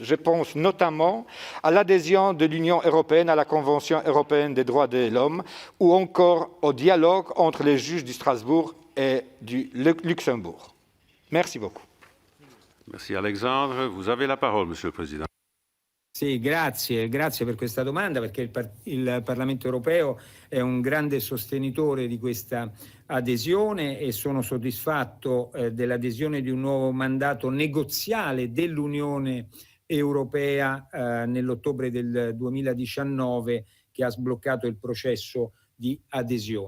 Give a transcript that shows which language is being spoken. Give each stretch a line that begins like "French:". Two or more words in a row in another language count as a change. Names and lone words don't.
French: Je pense notamment à l'adhésion de l'Union européenne à la Convention européenne des droits de l'homme ou encore au dialogue entre les juges de Strasbourg et du Luxembourg. Merci beaucoup. Merci Alexandre. Vous avez la parole, Monsieur le Président.
Italian: Sì, grazie per questa domanda, perché il Parlamento europeo è un grande sostenitore di questa adesione e sono soddisfatto dell'adesione di un nuovo mandato negoziale dell'Unione europea nell'ottobre del 2019 che ha sbloccato il processo di adesione.